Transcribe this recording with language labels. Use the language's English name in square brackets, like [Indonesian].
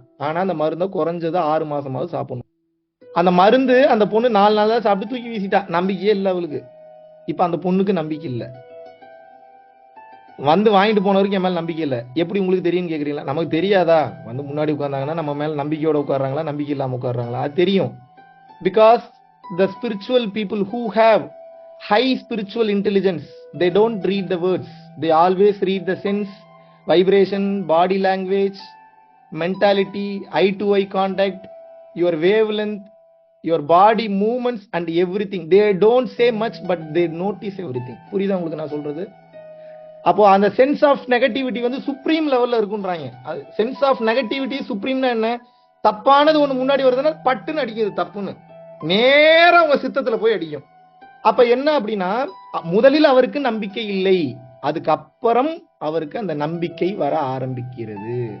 [Tamil] ஆனா அந்த மருந்தை குறைஞ்சது 6 மாசமாவது சாப்பிடணும். அந்த மருந்து அந்த பொண்ணு 4 நாள் தான் சாப்பிட்டு தூக்கி வீசிட்டா. நம்பிக்கையே இல்லை அவளுக்கு. இப்ப அந்த பொண்ணுக்கு நம்பிக்கை இல்லை. வந்து வாங்கிட்டு போனவருக்கு என் மேல நம்பிக்கை இல்லை. எப்படி உங்களுக்கு தெரியும் கேக்குறீங்களா? நமக்கு தெரியாதா? வந்து முன்னாடி உட்கார்ந்தாங்கன்னா நம்ம மேல நம்பிக்கையோட உட்கார்றாங்களா, நம்பிக்கை இல்லாம உட்கார்றாங்களா, அது தெரியும். [English] Because the spiritual people who have high spiritual intelligence, they don't read the words, they always read the sense, vibration, body language, mentality, eye to eye contact, your wavelength, your body movements and everything. They don't say much but they notice everything. [Tamil] புரியுதா உங்களுக்கு நான் சொல்றது? அப்போ அந்த sense of negativity வந்து supreme லெவல்ல இருக்குன்றாங்க. Sense of negativity சுப்ரீம்னா என்ன? தப்பானது ஒண்ணு முன்னாடி வருதுன்னா பட்டுன்னு அடிக்குது, தப்புன்னு நேரா உங்க சித்தத்துல போய் அடிக்கும். அப்ப என்ன அப்படின்னா, முதலில் அவருக்கு நம்பிக்கை இல்லை, அதுக்கப்புறம் அவருக்கு அந்த நம்பிக்கை வர ஆரம்பிக்கிறது.